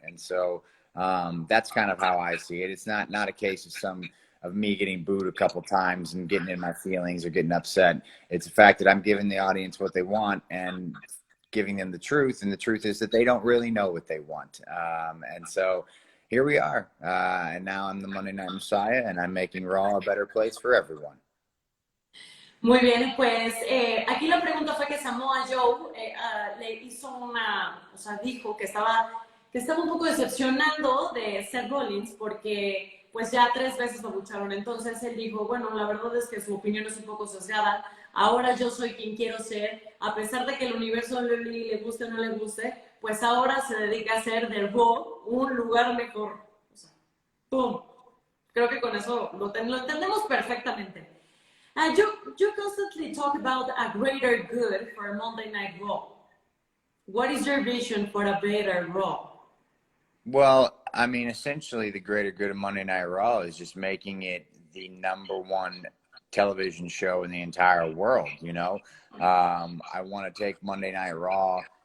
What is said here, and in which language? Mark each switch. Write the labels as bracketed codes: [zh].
[en] And so that's kind of how I see it. It's not a case of me getting booed a couple times and getting in my feelings or getting upset. It's the fact that I'm giving the audience what they want and giving them the truth, and the truth is that they don't really know what they want. And so here we are, and now I'm the Monday Night Messiah, and I'm making Raw a better place for everyone. [es] Muy bien, pues aquí la pregunta fue que Samoa Joe le hizo o sea, dijo que estaba un poco decepcionando de Seth Rollins porque pues ya 3 veces lo lucharon. Entonces él dijo, bueno, la verdad es que su opinión es un poco sesgada. Ahora yo soy quien quiero ser. A pesar de que el universo le guste o no le guste, pues ahora se dedica a hacer del Raw un lugar mejor. O sea, ¡pum! Creo que con eso lo entendemos perfectamente. [en] You constantly talk about a greater good for Monday Night Raw. What is your vision for a better Raw? Well, I mean, essentially the greater good of Monday Night Raw is just making it the #1 television show in the entire world, I want to take Monday Night Raw